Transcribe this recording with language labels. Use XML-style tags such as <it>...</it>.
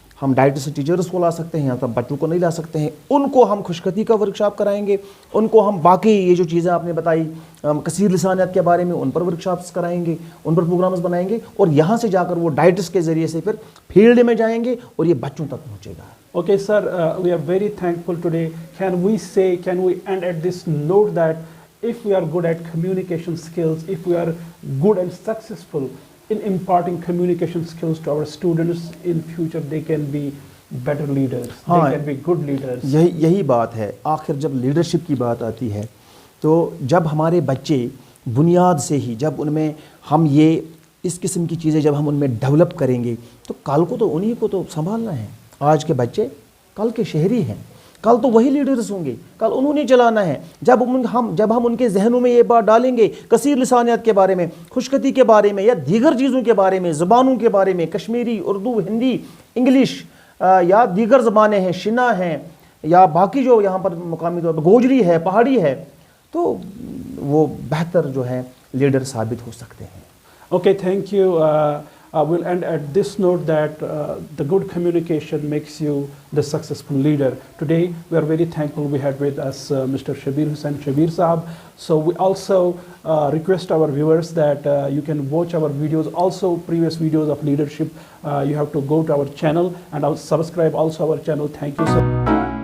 <ur>ہم ڈائریکٹر سے ٹیچرز کو لا سکتے ہیں, یہاں تک بچوں کو نہیں لا سکتے ہیں. ان کو ہم خوشخطی کا ورکشاپ کرائیں گے, ان کو ہم باقی یہ جو چیزیں آپ نے بتائی کثیر لسانیات کے بارے میں, ان پر ورکشاپس کرائیں گے, ان پر پروگرامز بنائیں گے, اور یہاں سے جا کر وہ ڈائریکٹرس کے ذریعے سے پھر فیلڈ میں جائیں گے اور یہ بچوں تک پہنچے گا.</ur> <en>Okay, sir, we are very thankful today. Can we end at this note that if we are good at communication skills, if we are good and successful in imparting communication skills to our students in future, they can be better leaders. हाँ, They can be good leaders.</en> <ur>یہی بات ہے. آخر جب leadership کی بات آتی ہے تو جب ہمارے بچے بنیاد سے ہی جب ان میں ہم یہ اس قسم کی چیزیں جب ہم ان میں ڈیولپ کریں گے تو کل کو تو انہی کو تو سنبھالنا ہے. آج کے بچے کل کے شہری ہیں, کل تو وہی لیڈرز ہوں گے, کل انہوں نے چلانا ہے. جب ہم ان کے ذہنوں میں یہ بات ڈالیں گے کثیر لسانیت کے بارے میں, خوشخطی کے بارے میں, یا دیگر چیزوں کے بارے میں, زبانوں کے بارے میں, کشمیری, اردو, ہندی, انگلش یا دیگر زبانیں ہیں, شنا ہیں, یا باقی جو یہاں پر مقامی طور پر گوجری ہے, پہاڑی ہے, تو وہ بہتر جو ہے لیڈر ثابت ہو سکتے ہیں.</ur> <en>Okay, thank you. We'll end at this note that the good communication makes you the successful leader. Today, we are very thankful we had with us Mr. Shabir Hussain Shabir Saab. So we also request our viewers that you can watch our videos, also previous videos of leadership. You have to go to our channel and subscribe also our channel. Thank you so much.</en>